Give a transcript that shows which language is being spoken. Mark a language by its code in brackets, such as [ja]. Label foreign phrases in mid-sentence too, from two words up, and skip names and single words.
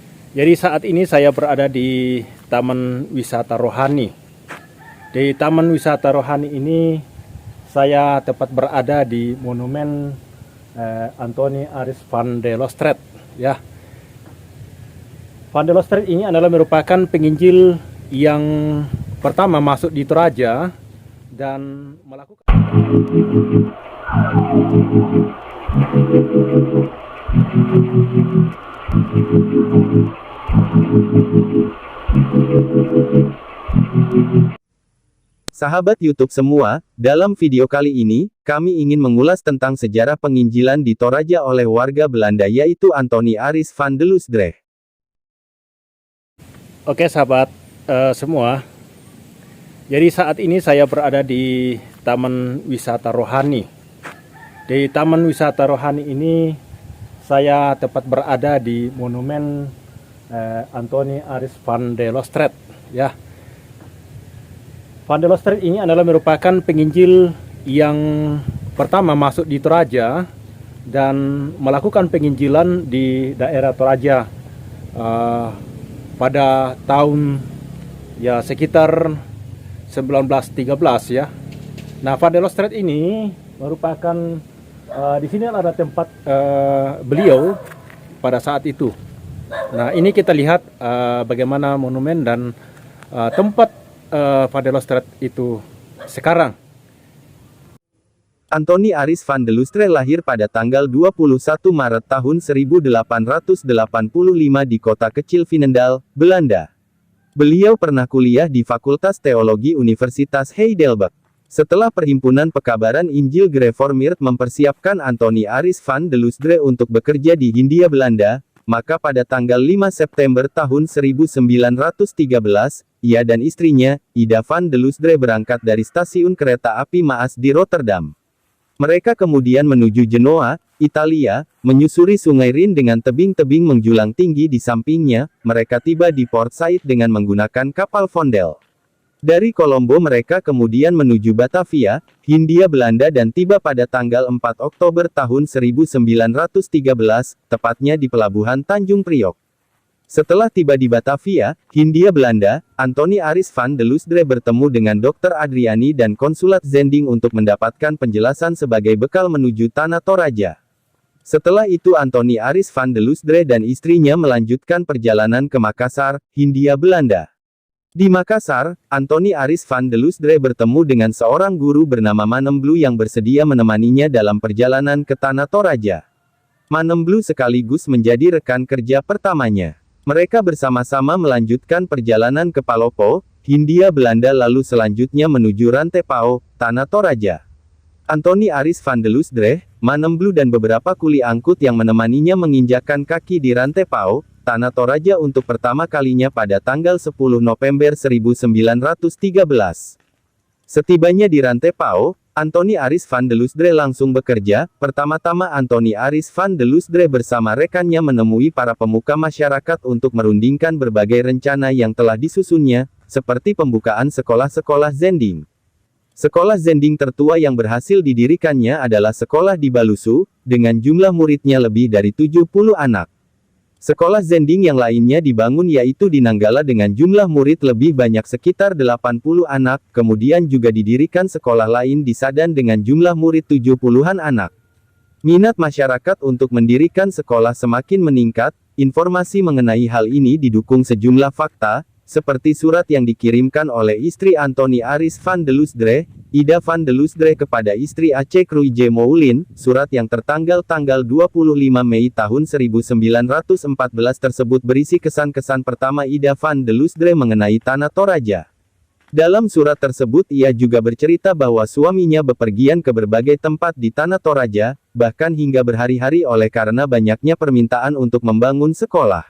[id] Jadi saat ini saya berada di Taman Wisata Rohani. Di Taman Wisata Rohani ini saya tepat berada di Monumen Anthony Aris van de Loosdrecht. Ya, Van de Loosdrecht ini adalah merupakan penginjil yang pertama masuk di Toraja dan melakukan Sahabat YouTube semua, dalam video kali ini, kami ingin mengulas tentang sejarah penginjilan di Toraja oleh warga Belanda yaitu Anthony Aris van de Loosdrecht. Oke sahabat semua, jadi saat ini saya berada di Taman Wisata Rohani. Di Taman Wisata Rohani ini saya tepat berada di Monumen Anthony Aris van de Loosdrecht. Ya, Van de Loosdrecht ini adalah merupakan penginjil yang pertama masuk di Toraja dan melakukan penginjilan di daerah Toraja pada tahun ya sekitar 1913 ya. Nah, Van de Loosdrecht ini merupakan di sini ada tempat beliau pada saat itu. Nah, ini kita lihat bagaimana monumen dan tempat Van de Loosdrecht itu sekarang. Anthony Aris van de Loosdrecht lahir pada tanggal 21 Maret tahun 1885 di kota kecil Veenendaal, Belanda. Beliau pernah kuliah di Fakultas Teologi Universitas Heidelberg. Setelah Perhimpunan Pekabaran Injil Gereformeerd mempersiapkan Anthony Aris van de Loosdrecht untuk bekerja di Hindia Belanda, maka pada tanggal 5 September tahun 1913, ia dan istrinya, Ida van de Loosdrecht berangkat dari stasiun kereta api Maas di Rotterdam. Mereka kemudian menuju Genoa, Italia, menyusuri Sungai Rin dengan tebing-tebing menjulang tinggi di sampingnya. Mereka tiba di Port Said dengan menggunakan kapal Vondel. Dari Kolombo mereka kemudian menuju Batavia, Hindia Belanda dan tiba pada tanggal 4 Oktober tahun 1913, tepatnya di pelabuhan Tanjung Priok. Setelah tiba di Batavia, Hindia Belanda, Anthony Aris van de Loosdrecht bertemu dengan Dr. Adriani dan konsulat Zending untuk mendapatkan penjelasan sebagai bekal menuju Tanah Toraja. Setelah itu Anthony Aris van de Loosdrecht dan istrinya melanjutkan perjalanan ke Makassar, Hindia Belanda. Di Makassar, Anthony Aris van de Loosdrecht bertemu dengan seorang guru bernama Manemblu yang bersedia menemaninya dalam perjalanan ke Tanah Toraja. Manemblu sekaligus menjadi rekan kerja pertamanya. Mereka bersama-sama melanjutkan perjalanan ke Palopo, Hindia Belanda lalu selanjutnya menuju Rantepao, Tanah Toraja. Anthony Aris van de Loosdrecht, Manemblu dan beberapa kuli angkut yang menemaninya menginjakkan kaki di Rantepao, Tanah Toraja untuk pertama kalinya pada tanggal 10 November 1913. Setibanya di Rantepao, Anthony Aris van de Loosdrecht langsung bekerja. Pertama-tama Anthony Aris van de Loosdrecht bersama rekannya menemui para pemuka masyarakat untuk merundingkan berbagai rencana yang telah disusunnya, seperti pembukaan sekolah-sekolah Zending. Sekolah Zending tertua yang berhasil didirikannya adalah sekolah di Balusu, dengan jumlah muridnya lebih dari 70 anak. Sekolah Zending yang lainnya dibangun yaitu di Nanggala dengan jumlah murid lebih banyak sekitar 80 anak, kemudian juga didirikan sekolah lain di Sadan dengan jumlah murid 70-an anak. Minat masyarakat untuk mendirikan sekolah semakin meningkat. Informasi mengenai hal ini didukung sejumlah fakta, seperti surat yang dikirimkan oleh istri Anthony Aris van de Loosdrecht, Ida van de Loosdrecht kepada istri Aceh Kruije Moulin, surat yang tertanggal tanggal 25 Mei tahun 1914 tersebut berisi kesan-kesan pertama Ida van de Loosdrecht mengenai Tanah Toraja. Dalam surat tersebut ia juga bercerita bahwa suaminya bepergian ke berbagai tempat di Tanah Toraja, bahkan hingga berhari-hari oleh karena banyaknya permintaan untuk membangun sekolah.